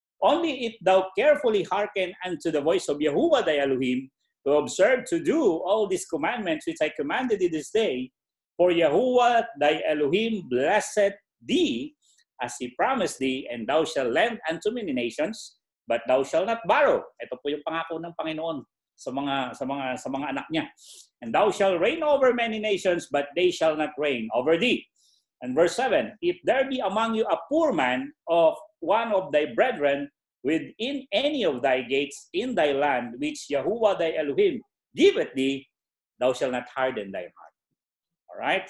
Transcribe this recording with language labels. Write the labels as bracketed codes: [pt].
[en] Only if thou carefully hearken unto the voice of Yahuwah thy Elohim, to observe to do all these commandments which I commanded thee this day, for Yahuwah thy Elohim blessed thee, as he promised thee, and thou shalt lend unto many nations, but thou shalt not borrow. [tl] Ito po yung pangako ng Panginoon sa mga anak niya. [en] And thou shalt reign over many nations, but they shall not reign over thee. And verse 7, if there be among you a poor man of one of thy brethren within any of thy gates in thy land, which Yahuwah thy Elohim giveth thee, thou shalt not harden thy heart. Alright?